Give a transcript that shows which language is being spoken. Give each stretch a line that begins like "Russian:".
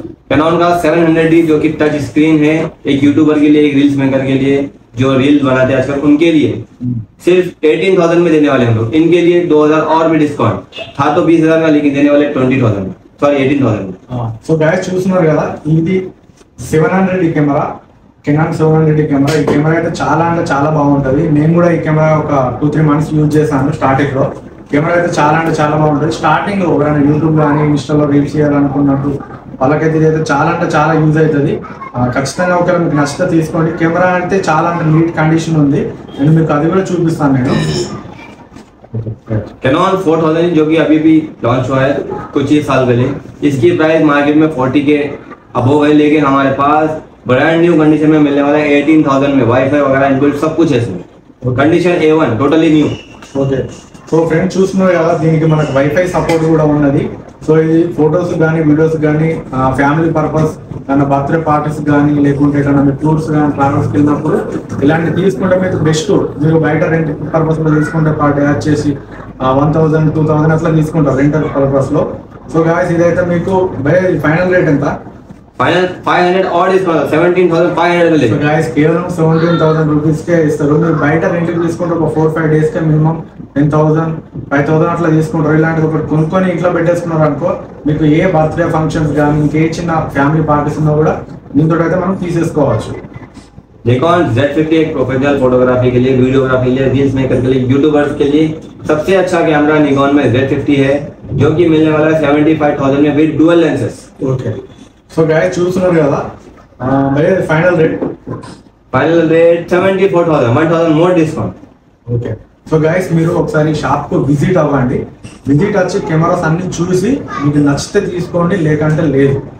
Hindi: Cannon का 700D जो कि टच स्क्रीन है, एक यूट्यूबर के लिए, एक रील्स मेकर के लिए जो रील्स बनाते हैं आजकल उनके लिए सिर्फ 18,000 में देने वाले हम लोग। इनके लिए 2,000 और भी डिस्काउंट था तो 20,000 का, लेकिन देने वाले 20,000 सॉरी 18,000।
Telugu: సో గైస్ చూస్తున్నారు కదా, ఇది 700 కెమెరా, కెనాన్ 700 కెమెరా. ఈ కెమెరా అయితే చాలా అంటే చాలా బాగుంటది. నేను కూడా ఈ కెమెరా ఒక 2-3 మంత్స్ యూజ్ చేశాను స్టార్టింగ్ లో. కెమెరా అయితే చాలా అంటే చాలా బాగుంటది. స్టార్టింగ్ లో ఎవరైనా యూట్యూబ్ కానీ ఇన్స్టాలో రీల్స్ చేయాలనుకున్నట్టు వాళ్ళకైతే ఇది అయితే చాలా అంటే చాలా యూజ్ అవుతుంది. ఖచ్చితంగా ఒకవేళ మీకు నచ్చితే తీసుకోండి. కెమెరా అయితే చాలా అంటే నీట్ కండిషన్ ఉంది. నేను మీకు అది కూడా చూపిస్తాను నేను.
Hindi: Canon 4000 जो कि अभी भी लॉन्च हुआ है कुछ ही साल पहले, इसकी प्राइस मार्केट में 40 के अबव है, लेकिन हमारे पास ब्रांड न्यू कंडीशन में मिलने वाला है 18,000 में। वाईफाई वगैरह इनबिल्ट सब कुछ है इसमें, condition A1 totally new.
Telugu: Okay so friends చూస్తున్నారు కదా, దీనికి మనకు వైఫై సపోర్ట్ కూడా ఉన్నది. సో ఇది ఫొటోస్ కానీ వీడియోస్ కానీ ఫ్యామిలీ పర్పస్ ఏమైనా బర్త్డే పార్టీస్ కానీ లేకుంటే ఏదైనా మీరు టూర్స్ కానీ ట్రావెల్స్కి వెళ్ళినప్పుడు ఇలాంటి తీసుకుంటే మీకు బెస్ట్. మీరు బయట రెంట్ పర్పస్ లో తీసుకుంటే పార్టీ వచ్చేసి 1,000, 2,000 అట్లా తీసుకుంటారు రెంటల్ పర్పస్ లో. సో గాయస్ ఇదైతే మీకు ఫైనల్ రేట్ ఎంత?
Hindi: फाइनल 500 और डिस्काउंट 17,500 में
Telugu: సో గాయస్ కేవలం 17,000 రూపీస్ కే ఇస్తారు. మీరు బయట రెంట్కి తీసుకుంటే ఒక 4-5 డేస్ కే మినిమం 10,000, 5,000 అట్లా తీసుకుంటారు. ఇలాంటిది ఒకటి కొనుక్కొని ఇంట్లో పెట్టేసుకున్నారు అనుకో, మీకు ఏ బర్త్డే ఫంక్షన్స్ కానీ ఇంకే చిన్న ఫ్యామిలీ పార్టీస్ ఉన్నా కూడా దీంతో అయితే మనం తీసేసుకోవచ్చు.
Hindi: निकॉन Z50 एक प्रोफेशनल फोटोग्राफी के लिए, वीडियोग्राफी के लिए, रील्स मेकर के लिए, यूट्यूबर्स के लिए सबसे अच्छा कैमरा निकॉन में Z50 है, जो कि मिलने वाला है 75,000 में with dual lenses.
Telugu: Okay so guys చూస్తున్నారు కదా, మరి ఫైనల్ రేట్
English: 74,000, 1,000 more discount.
Telugu: ఓకే సో గైస్ మీరు ఒకసారి షాప్ కు విజిట్ అవ్వండి. విజిట్ వచ్చి కెమెరాస్ అన్ని చూసి మీకు నచ్చితే తీసుకోండి, లేకంటే లేదు.